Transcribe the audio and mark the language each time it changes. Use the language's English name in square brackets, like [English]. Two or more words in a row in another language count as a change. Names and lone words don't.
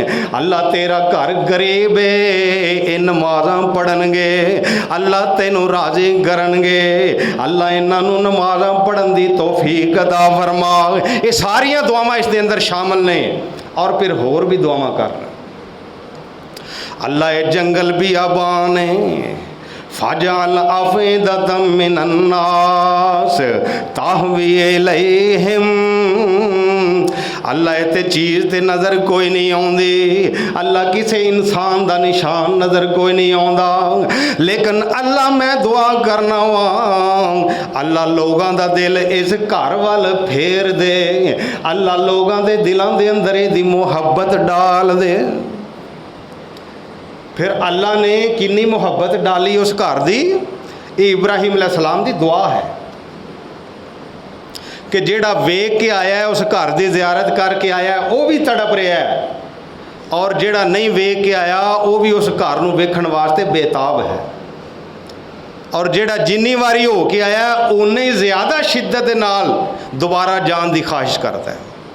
[Punjabi] اللہ تیرا گھر غریب ہے، یہ نمازاں پڑھنگے، اللہ تینوں راضی کرنگے. اللہ اینہاں نوں نمازاں پڑھن دی توفیق عطا فرما. یہ ساریاں دعاواں اس دے اندر شامل نے اور فیر ہور بھی دعاواں کر. اللہ یہ جنگل بھی آبان ہے, [Arabic] فاجعل أفئدة من الناس تهوي إليهم. [Punjabi] اللہ اتھے چیز تے نظر کوئی نہیں آؤندی، اللہ کسی انسان دا نشان نظر کوئی نہیں آؤندا، لیکن اللہ میں دعا کرنا واں اللہ لوگاں دا دل اس گھر وال پھیر دے، اللہ لوگاں دے دلاں دے اندر ایہدی محبت ڈال دے. پھر اللہ نے کتنی محبت ڈالی اس گھر کی، یہ ابراہیم علیہ السلام کی دعا ہے کہ جیڑا ویکھ کے آیا ہے اس گھر کی زیارت کرکے آیا ہے وہ بھی تڑپ رہا ہے، اور جیڑا نہیں ویکھ کے آیا وہ بھی اس گھر نوں ویکھن واسطے بیتاب ہے، اور جیڑا جنی واری ہو کے آیا انی ہی زیادہ شدت نال دوبارہ جان کی خواہش کرتا ہے.